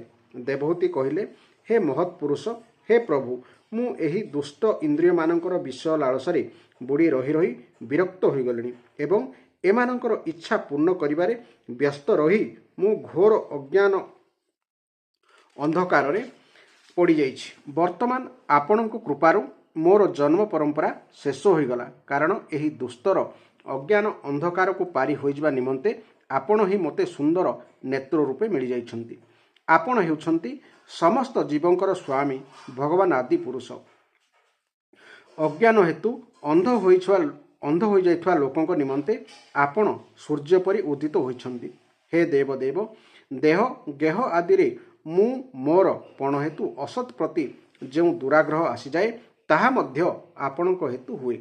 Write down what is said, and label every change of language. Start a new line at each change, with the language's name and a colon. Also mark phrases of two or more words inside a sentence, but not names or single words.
Odia: ଦେବହୂତି କହିଲେ, ହେ ମହତ୍ ପୁରୁଷ, ହେ ପ୍ରଭୁ, ମୁଁ ଏହି ଦୁଷ୍ଟ ଇନ୍ଦ୍ରିୟ ମାନଙ୍କର ବିଷୟ ଲାଳସାରେ ବୁଡ଼ି ରହି ରହି ବିରକ୍ତ ହୋଇ ଗଲିଣି ଏବଂ ଏମାନଙ୍କର ଇଚ୍ଛା ପୂର୍ଣ୍ଣ କରିବାରେ ବ୍ୟସ୍ତ ରହି ମୁଁ ଘୋର ଅଜ୍ଞାନ ଅନ୍ଧକାର ରେ ପଡ଼ି ଯାଇଛି। ବର୍ତ୍ତମାନ ଆପଣଙ୍କ କୃପାରୁ ମୋର ଜନ୍ମ ପରମ୍ପରା ଶେଷ ହୋଇଗଲା, କାରଣ ଏହି ଦୁସ୍ତର ଅଜ୍ଞାନ ଅନ୍ଧକାର କୁ ପାରି ହୋଇଯିବା ନିମନ୍ତେ ଆପଣ ହିଁ ମୋତେ ସୁନ୍ଦର ନେତ୍ର ରୂପେ ମିଳି ଯାଇଛନ୍ତି। ଆପଣ ହେଉଛନ୍ତି ସମସ୍ତ ଜୀବଙ୍କର ସ୍ୱାମୀ ଭଗବାନ ଆଦି ପୁରୁଷ। ଅଜ୍ଞାନ ହେତୁ ଅନ୍ଧ ହୋଇଯାଇଥିବା ଲୋକଙ୍କ ନିମନ୍ତେ ଆପଣ ସୂର୍ଯ୍ୟ ପରି ଉଦିତ ହୋଇଛନ୍ତି। ହେ ଦେବଦେବ, ଦେହ ଗେହ ଆଦିରେ ମୁଁ ମୋର ପଣ ହେତୁ ଅସତ୍ ପ୍ରତି ଯେଉଁ ଦୁରାଗ୍ରହ ଆସିଯାଏ ତାହା ମଧ୍ୟ ଆପଣଙ୍କ ହେତୁ ହୁଏ।